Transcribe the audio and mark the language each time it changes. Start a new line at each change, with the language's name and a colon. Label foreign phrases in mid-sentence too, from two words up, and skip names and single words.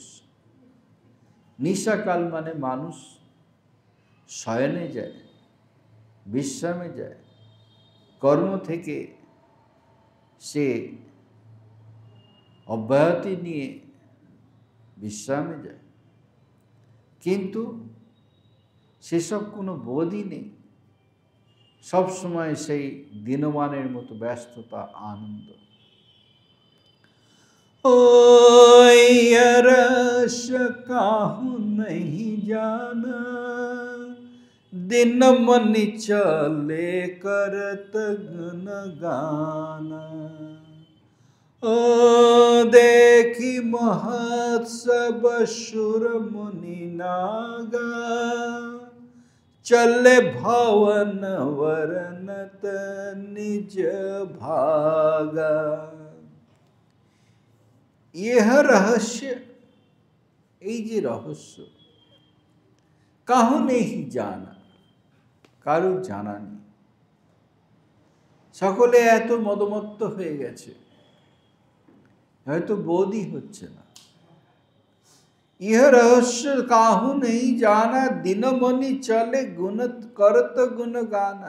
Bangla: নিশাকাল মানে মানুষ শয়নে যায়, বিশ্রামে যায়, কর্ম থেকে সে অব্যাহতি নিয়ে বিশ্রামে যায়, কিন্তু সেসব কোনো বোধই নেই। সবসময় সেই দিনমানের মতো ব্যস্ততা, আনন্দ।
Awadhi: रस काहू नहीं जाना, दिन मन चले करत गुन गाना। ओ देखी महोत्सव सुर मुनि नागा, चले भवन वर्णत निज भागा। यह रहस्य,
Bangla: এই যে রহস্য,
Awadhi: काहु नहिं जाना,
Bangla: কারো জানা নেই। সকলে এত মদমত্ত হয়ে গেছে, হয়তো বোধই হচ্ছে না।
Awadhi: इह रहस्य काहु नहिं जाना, दिनमणि चले गुण करत गुण गाना।